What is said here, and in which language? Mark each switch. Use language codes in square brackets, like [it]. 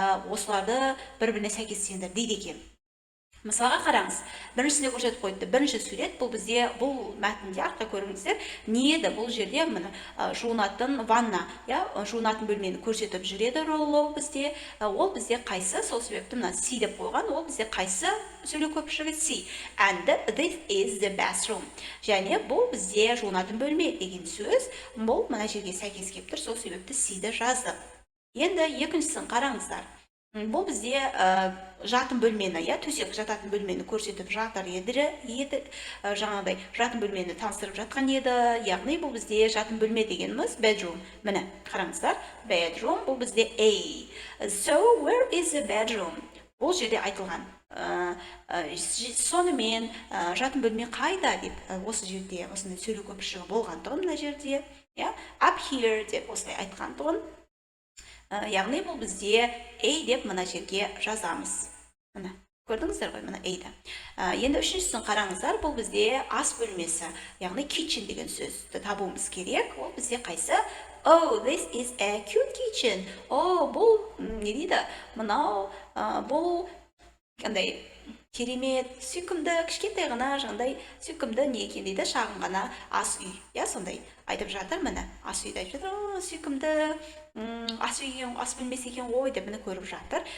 [kk] Осыларды бір-біріне сәйкестендір дейді екен. Мысалға қараңыз, біріншісіне көрсетіп қойды. Бірінші сурет, бұл бізде, бұл мәтінде артқа көріңіздер, не еді? Бұл жерде міне жуынатын ванна, иә, жуынатын бөлмені көрсетіп жүреді роллоу бізде. Ол бізде қайсы? Сол себепті мына C деп қойған, ол бізде қайсы сөйлеу көпіршігі? C. [en] And this is the bathroom. [kk] Және бұл бізде жуынатын бөлме деген сөз. Бұл мына жерге сәйкес келіп тұр, сол себепті C-ді жаздық. Енді екіншісін қараңыздар. Бұл бізде жатын бөлмені, иә, төсек жататын бөлмені көрсетіп жатыр еді, жаңағыдай жатын бөлмені таныстырып жатқан еді. Яғни бұл бізде жатын бөлме дегеніміз bedroom. Міне, қараңыздар, bedroom, бұл бізде A. [en] So, where is the bedroom? [kk] Бұл жерде айтылған. Сонымен жатын бөлме қайда деп осы жерде осындай сөйлеу көпіршігі болғандығын мына жерде [en] up here [kk] деп осылай айтқан тұғын. Яғни бұл бізде A деп мына жерге жазамыз. Мына көрдіңіздер ғой, мына A-ді. Енді үшіншісін қараңыздар, бұл бізде ас бөлмесі, яғни kitchen деген сөзді табуымыз керек. Ол бізде қайсы? [en] Oh, this is a cute kitchen. [kk] Бұл не дейді? Мынау бұл қандай керемет, сүйкімді, кішкентай ғана жаңағыдай сүйкімді не екен дейді, шағын ғана ас үй. Сондай айтып жатыр, міне ас үйді айтып жатыр, сүйкімді ас үй, ас бөлмесі екен ғой деп міне көріп жатыр.